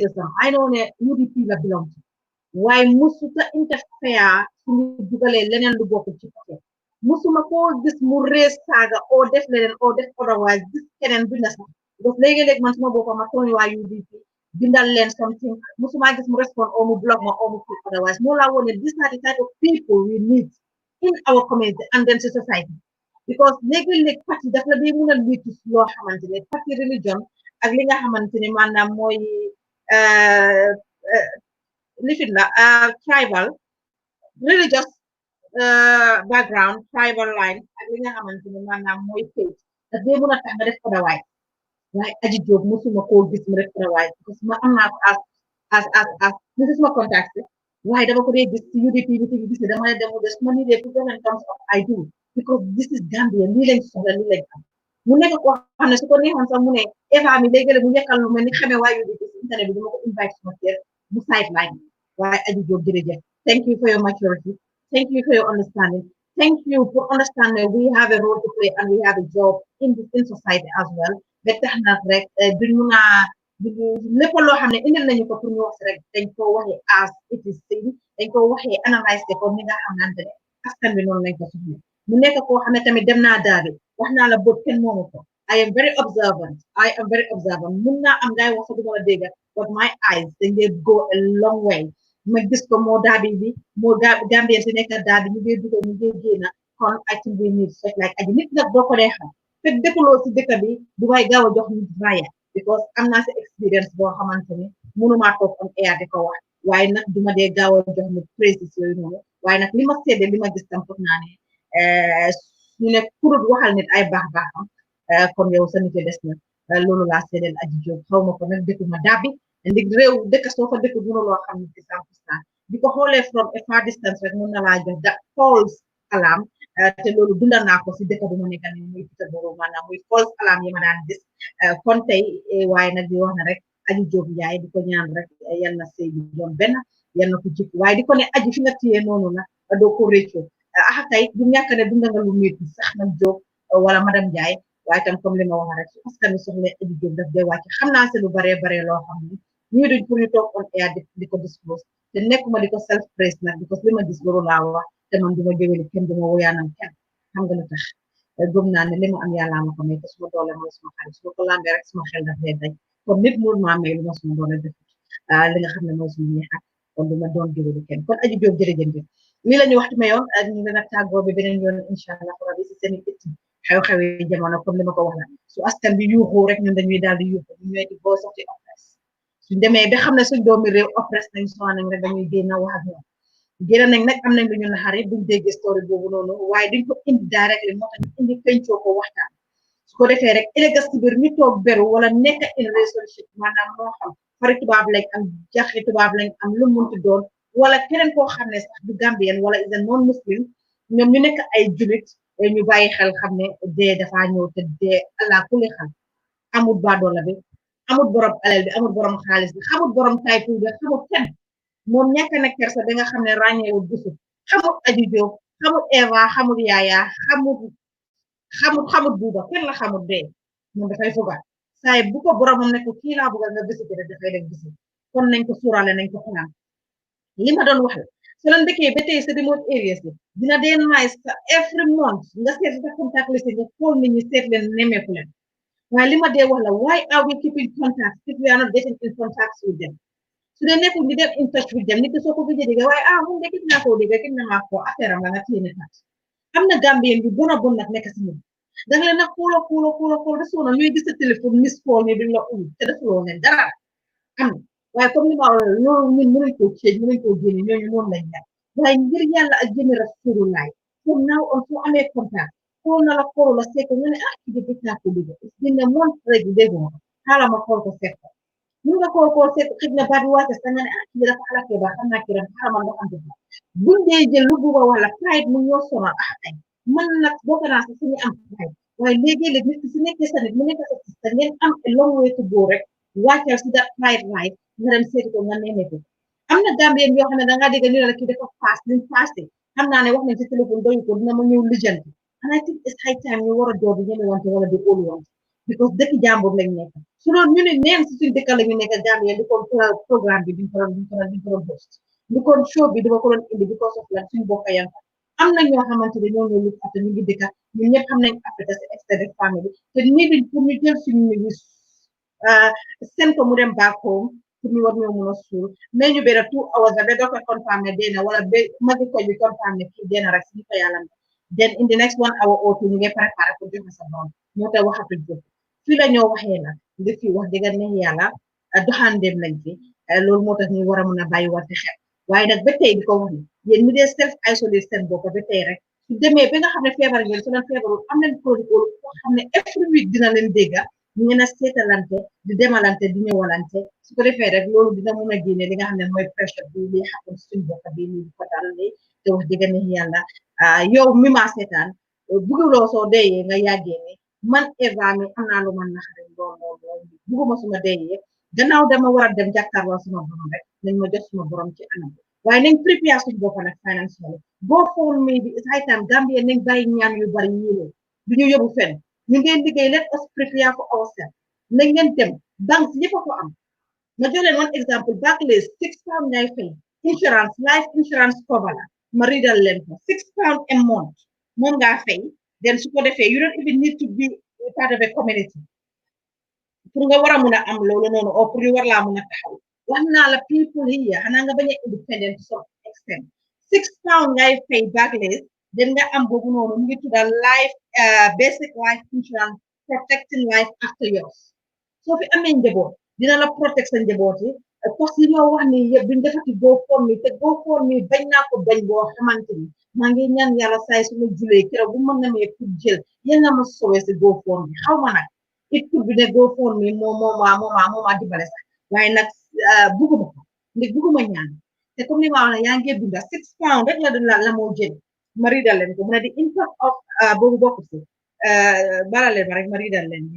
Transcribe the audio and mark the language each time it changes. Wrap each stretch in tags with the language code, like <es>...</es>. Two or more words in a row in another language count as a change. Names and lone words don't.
<wo>récemment ay noo ne UDP la belong ci waaye musuta interfere suñu dugalee leneen lu bokk ci côté musuma koo gis mu rees saaga oo def leneen oo def otherwise gis keneen bi na sax because léegi-léegi man suma boppa ma tooñ waa UDP bindal leen something musuma gis mu respond oo mu block ma oo mu</wo> <en>feel otherwise</en> <wo>moo laa wone</wo> <en>these are the type of people we need in our community and then society</en> <wo>because léegi-léegi parti daf la dee mun a liitu loo xamante ne parti religion ak li nga xamante ne maanaam mooy lifin la</wo> <en>tribal religious background tribal line</en> <wo>ak li nga xamante ne maanaam mooy faith daf dee mën a tax nga def otherwise waaye aji Jóob musuma koo gis mu def otherwise</wo> <fr>parce que</fr> <wo>ma am naa ko as ni suma contact waaye dama ko dee gis ci UDP bi ci gis ne dama ne demu des ma ni dee</wo> <en>government comes of I do because this is Gambia</en> <wo>lii lañ soxla lii lañ am mu nekk koo xam ne su ko neexoon sax mu ne Eva mi léegi mu yekkal lu mel ni xamee waa UDP ci internet bi dama ko invite suma kër mu sideline waaye aji Jóob jërëjëf</wo> <en>thank you for your maturity. Thank you for your understanding. Thank you for understanding we have a role to play and we have a job in society as well.</en> <wo>Ba tax na rek duñu lépp loo xam ne indil nañu ko pour ñu wax rek dañ ko waxee</wo> <en>as it is seen</en> <wo>dañ ko waxee analyse ko comme ni nga xamante ne askan bi noonu lañ ko soxla mu nekk koo xam ne tamit dem naa daal wax naa la bët kenn moomu ko</wo> <en>I am very observant</en> <wo>mun naa am ngay wax sa du ma la dégg</wo> <en>but my eyes</en> <wo>dañ dee</wo> <en>go a long way</en> <wo>ma gis ko moo daabi bi moo Gambien si nekk daabi ñu ngi dugal ñu ngi génn kon</wo> <en>I think we need such like</en> <wo>aji nit nag boo ko dee xam fekk dëkkuloo si dëkk bi du may gaaw a jox nit raaya because am naa si expérience boo xamante ni mënumaa toog</wo> <en>on air</en> <wo>di ko wax waaye nag duma dee gaaw a jox nit précis yooyu noonu waaye nag li ma seede li ma gis tam foog naa ne ñu ne kurut waxal nit ay baax-baaxam kon yow sa nit des na loolu laa seedeel aji Jóob xaw ma ko nag dëkkuma daabi ndig réew dëkk soo fa dëkk mënuloo xam ne ci 100% di ko xoolee</wo> <en>from a far distance</en> <wo>rek mën na laa jox da</wo> <en>false alarm</en> <wo>te loolu dundal naa ko si dëkk bu ma nekk ni muy Peterborough maanaam muy</wo> <en>false alarm</en> <wo>yi ma daan gis kon tey waaye nag di wax na rek aji Jóob Njaay di ko ñaan rek yal na sëy bi doon benn yal na ko jikk waaye di ko ne aji fi nga téye noonu na doo ko réccu tey du ñàkk ne dunda nga lu métti sax nag Jóob wala madame Njaay waaye tam comme li ma wax rek su askan wi soxla aji Jóob daf dee wàcc xam naa si lu bare loo xam ne ñii duñ pour ñu toog</wo> <en>on air</en> <wo>di ko disclose te nekkuma di ko</wo> <en>self praise</en> <wo>nag because li ma gis loolu laa wax te man duma géwéli kenn duma woyaanam kenn xam nga lu tax gëm naa ne li ma am yàlla ma ko may te suma doole mooy suma xarit su ma ko lambee rek suma xel daf dee daj kon nit mënu maa may lu ma suma doole def li nga xam ne mooy suma neexat kon duma doon géwéli kenn kon aji Jóob jërëjëf lii la ñu waxtu mayoon ñu ngi nag tàggoo bi beneen yoon</wo> <ar>incha allah</ar> <wo>rabbi si seen i xew-xewi jamono comme li ma ko wax la su askan bi yuuxoo rek ñun dañuy daal di yuuxu ñu ñooy di</wo> <en>voice of the oppressed</en> <wo>suñ demee ba xam ne suñ doomi réew oppressed nañ soo nañ rek dañuy génn wax ak ñoom génn nañ nag am nañ lu ñu naxari buñ déggee story boobu noonu waaye duñ ko indi directly moo tax ñu indi pencoo ko waxtaan su ko defee rek ëllëg si biir ñu toog beru wala nekk</wo> <en>in relationship</en> <wo>maanaam moo xam fari tubaab lañ am jaxi tubaab lañ am lu munti doon wala keneen koo xam ne sax du Gambien wala</wo> <en>is a non muslim</en> <wo>ñoom ñu nekk ay julit ñu bàyyi xel xam ne dee dafa ñëw te dee allah kulli xel amul baadoola bi amul borom alal bi amul borom xaalis bi xamul borom taytu bi xamul kenn moom ñàkk na kersa ba nga xam ne ràññeewul gisul xamul Aji Jóob xamul Eva xamul Yaaya xamul buuba kenn la xamul dee moom dafay fogaat saay bu ko boromam ne ko kii laa bëggal nga visite rek dafay dem visite kon nañ ko suuraale nañ ko xalaat li ma doon wax la su la ndëkkee ba tey sa</wo> <en>remote areas</en> <wo>bi dina dee nice sa</wo> <en>every month</en> <wo>nga seet sa contact list nga xool nit ñi seet leen nemmeeku leen waaye li ma dee wax la</wo> <en>why are we keeping contact if we are not getting in contact with them</en> <wo>su dee nekkul di dem</wo> <en>in touch with them</en> <wo>nit ki soo ko gëjee dégg waaye mun de gis naa koo dégg gis naa ko affaire am la nga téye kat am na Gambien yu bon a bon nag nekk si ñun danga leen nag xooloo ba soona ñuy gis sa téléphone</wo> <en>miss call</en> <wo>ni duñ la uyu te defuloo leen dara am na waaye comme li ma wax loolu ñun mënuñ koo ceej mënuñ koo génne ñooñu noonu lañ def waaye ngir yàlla ak jëmi Rasulullah</wo> <en>from now on</en> <wo>soo amee contact xool na la xoolu la seet nga ne kii de gis naa ko dégg dina moon rek dégguma xaaral ma xool ko seet ko mun nga xool seet xëj na baat bi wàcce sa nga ne kii dafa alakee ba xam naa kii dafa xaaral ma ndoxante ba buñ dee jël lu bugg a wala pride mu ñoo sonal ay man nag bokk naa sax suñu am pride waaye léegi-léeg nit ki su nekkee sa nit mu nekk sa sista ngeen am</wo> <en>a long way to go</en> <wo>rek wàccal si</wo> <en>that pride right</en> <wo>nga dem seeti ko nga nemmeeku am na Gambien yoo xam ne dangaa dégg ñu ne la kii dafa paas liñ paase xam naa ne wax nañ si téléphone doyu ko dina ma ñëw lijjanti</wo> <en>and I think it's high time</en> <wo>ñu war a door di ñeme wante wala di óolu wante because dëkk jàmbur lañ nekk su doon ñu ne neen si suñ dëkk la ñu nekk Gambien di kon programme bi duñ ko doon host di kon show bi dama ko doon indi</wo> <en>because of</en> <wo>lan suñ bokk yan am na ñoo xamante ne ñoo ñoo lu fàtte ñu ngi dëkka ñun ñëpp xam nañ Afrique si</wo> <en>extended family</en> <wo>te nii duñ pour ñu jël suñu ñu seen ko mu dem</wo> <en>back home</en> <wo>pour ñu war ñoo mun a suul mais ñu benn 2 hours ba doo ko confirmé dee wala ba magi ko bi confirmé kii dee na rek suñu ko yàlla</wo> <en>then in the next 1 hour or 2</en> <wo>ñu ngi préparé pour joxe sa doom moo tax waxatuñ ko fii la ñoo waxee nag li fi wax dëgg neex yàlla doxandeem lañ fi loolu moo tax ñu war a mun a bàyyi wante xel waaye nag ba tey di ko wax ni yéen mi dee self isolé seen bopp ba tey rek su demee ba nga xam ne feebar ngeen su leen feebarul am leen protocole boo xam ne</wo> <en>every week</en> <wo>dina leen dégga ñu ngeen a seetalante di demalante di ñëwalante su ko defee rek loolu dina mun a génne li nga xam ne mooy pressure bi li xappun suñ bopp bi ñu ko dal li te wax dëgg neex yàlla yow mi maa seetaan bugguloo soo deeyee nga yàggee ni man Eva mi am naa lu man naxari lool bugguma suma deeyee gannaaw dama war a dem jàkkaarloo suma borom rek nañ ma jox suma borom ci anam waaye nañ prépare suñu bopp nag financially boo foon mi bi</wo> <en>high time</en> <wo>Gambia nañ bàyyi ñaan yu bari yii du ñu yóbbu fenn ñu ngeen liggéey</wo> <en>let us prepare for ourselves</en> <wo>na ngeen dem banque yëpp a ko am ma jox leen one exemple Barclays £6 ngay fay</wo> <en>insurance life insurance cover</en> <wo>la ma riidal leen ko £6</wo> <en>a month</en> <wo>moom ngaa fay then su ko defee</wo> <en>you don't even need to be part of a community</en> <wo>pour nga war a mun a am loolu noonu o pour ñu war laa mun a taxaw wax naa la</wo> <en>people here</en> <wo>xanaa nga bañ a</wo> <en>independent to some extent</en> <wo>£6 ngay fay Barclays then nga am boobu noonu mu ngi tudda</wo> <en>life basic life insurance protecting life after yours</en> <wo>soo fi amee njaboot dina la protect sa njaboot yi</wo> <fr>parce que</fr> <wo>ñoo wax ni yëpp duñ defati GoFundMe te GoFundMe bañ naa ko bañ boo xamante ni maa ngi ñaan yàlla saay su ma julee keroog bu ma namee pour jël yéen nga ma sowee si GoFundMe xaw ma nag</wo> <en>it could</en> <wo>bi ne GoFundMe moo dimbale sax waaye nag bugguma ko ndax bugguma ñaan te comme ni ma wax ne yaa ngi binda £6 rek la moo jël ma riidal leen ko mu ne di</wo> <en>impact of</en> <wo>boobu bokk si bala leen ma rek ma riidal</wo>